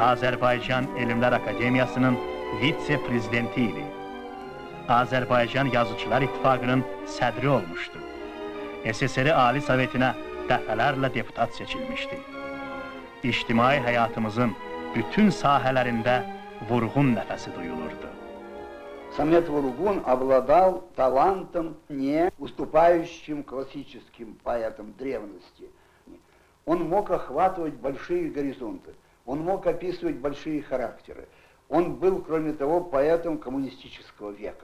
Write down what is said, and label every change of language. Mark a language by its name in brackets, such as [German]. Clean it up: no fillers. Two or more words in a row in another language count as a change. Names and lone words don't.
[Azerbaijani] Azərbaycan Elmlər Akademiyasının vitse-prezidenti idi. Azərbaycan Yazıçılar İttifaqının sədri olmuşdu. SSR Ali Sovetinə dəfələrlə deputat seçilmişdi. İctimai həyatımızın bütün sahələrində vurğun nəfəsi duyulurdu. [Russian] Самет Вургун обладал талантом, не уступающим классическим поэтам древности. Он мог охватывать большие горизонты, он мог описывать большие характеры. Он был, кроме того, поэтом коммунистического века.